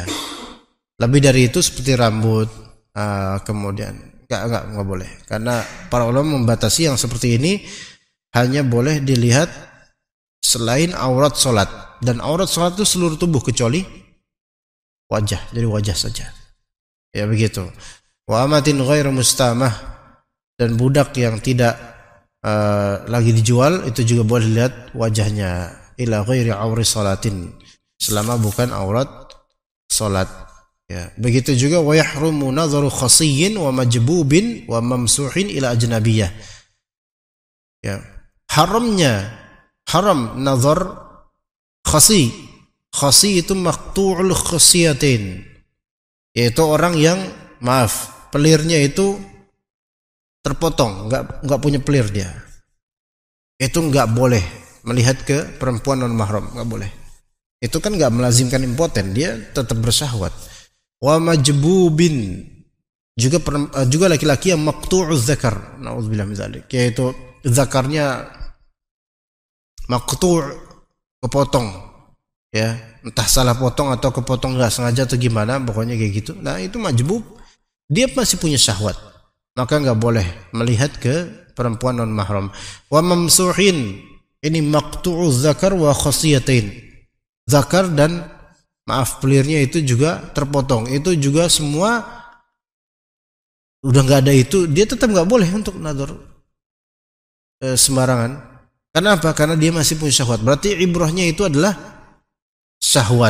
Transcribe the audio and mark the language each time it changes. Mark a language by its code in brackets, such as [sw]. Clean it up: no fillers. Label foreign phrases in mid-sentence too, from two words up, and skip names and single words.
[id] Lebih dari itu seperti rambut, kemudian nggak boleh, karena para ulama membatasi yang seperti ini hanya boleh dilihat selain aurat sholat, dan aurat sholat itu seluruh tubuh kecuali wajah, jadi wajah saja, ya begitu. [ar] وأمة غير مستامة, [id] dan budak yang tidak lagi dijual itu juga boleh lihat wajahnya, [ar] إلى غير عورة صلاة, [id] selama bukan aurat salat. Ya, begitu juga [ar] ويحرم نظر خصي ومجبوب وممسوح إلى أجنبية. [id] Ya, [ar] حرام نظر خصي. [id] Khasi itu [ar] مقطوع الخصيتين, [id] yaitu orang yang pelirnya itu terpotong, nggak punya pelir dia. Itu nggak boleh melihat ke perempuan non mahram, nggak boleh. Itu kan nggak melazimkan impoten, dia tetap bersahwat. [ar] ومجبوب, [id] juga laki-laki yang [ar] مقطوع الذكر, نعوذ بالله من ذلك, [id] yaitu zakarnya maqtu', kepotong, ya entah salah potong atau kepotong nggak sengaja atau gimana, pokoknya kayak gitu. Nah, itu majbub, dia masih punya syahwat, maka nggak boleh melihat ke perempuan non mahram. [ar] وممسوح, ini مقطوع الذكر والخصيتين, [id] zakar dan pelirnya itu juga terpotong, itu juga semua udah nggak ada, itu dia tetap nggak boleh untuk nador sembarangan. Karena apa? Karena dia masih punya syahwat. Berarti ibrahnya itu adalah syahwat.